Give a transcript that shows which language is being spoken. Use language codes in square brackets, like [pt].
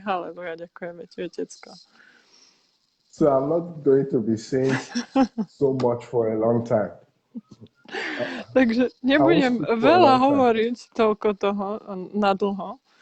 [sk] Haleluja, ďakujeme ti, Otecko. [en] So I'm not going to be saying so much for a long time. [sk] Takže nebudem veľa hovoriť toľko toho nadlho.